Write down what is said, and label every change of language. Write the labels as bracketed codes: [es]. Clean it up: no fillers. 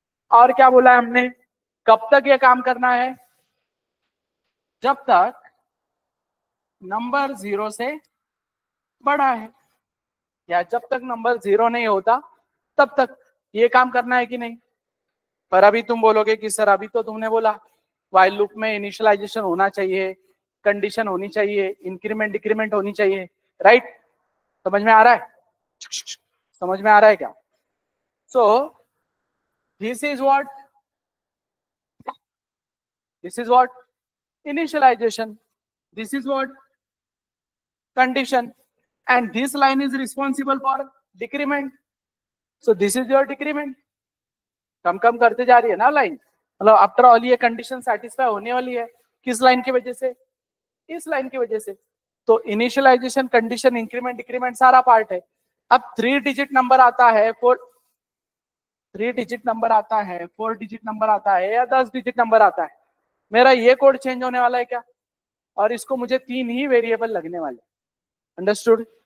[hi] और क्या बोला है हमने, कब तक ये काम करना है, जब तक नंबर 0 से बड़ा है, या जब तक नंबर 0 नहीं होता तब तक ये काम करना है कि नहीं। पर अभी तुम बोलोगे कि सर अभी तो तुमने बोला व्हाइल लूप में इनिशियलाइजेशन होना चाहिए, कंडीशन होनी चाहिए, इंक्रीमेंट डिक्रीमेंट होनी चाहिए, राइट। समझ में आ रहा है, समझ में आ रहा है क्या। [en] So this is what, this is what initialization, this is what condition, and this line is responsible for decrement, so this is your decrement। [hi] कम करते जा रही है ना लाइन, मतलब आफ्टर ऑल ये कंडीशन सेटिस्फाई होने वाली है, किस लाइन की वजह से, इस लाइन की वजह से। तो इनिशियलाइजेशन, कंडीशन, इंक्रीमेंट डिक्रीमेंट सारा पार्ट है। अब 3 डिजिट नंबर आता है, 3 डिजिट नंबर आता है, 4 डिजिट नंबर आता है, या 10 डिजिट नंबर आता है, मेरा ये कोड चेंज होने वाला है क्या, और इसको मुझे 3 ही वेरिएबल लगने वाले, अंडरस्टूड।